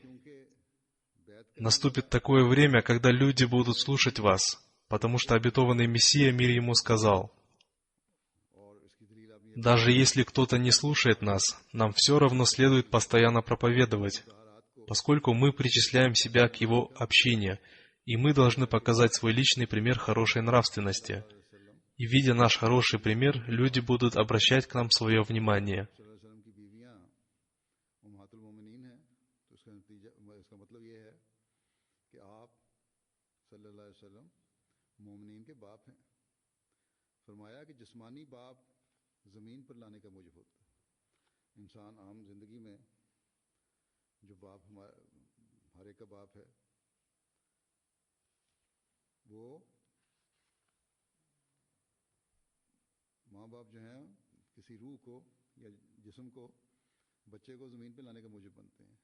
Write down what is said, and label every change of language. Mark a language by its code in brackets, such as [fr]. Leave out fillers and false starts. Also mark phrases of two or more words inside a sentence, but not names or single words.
[ru] Наступит такое время, когда люди будут слушать вас, потому что обетованный Мессия, мир ему, сказал: «Даже если кто-то не слушает нас, нам все равно следует постоянно проповедовать, поскольку мы причисляем себя к его общине, и мы должны показать свой личный пример хорошей нравственности. И, видя наш хороший пример, люди будут обращать к нам свое внимание». [ur] زمین پر لانے کا موجب ہوتا ہے. انسان عام زندگی میں جو باپ ہر ایک کا باپ ہے، وہ ماں باپ جو ہیں کسی روح کو یا جسم کو، بچے کو زمین پہ لانے کا موجب بنتے ہیں.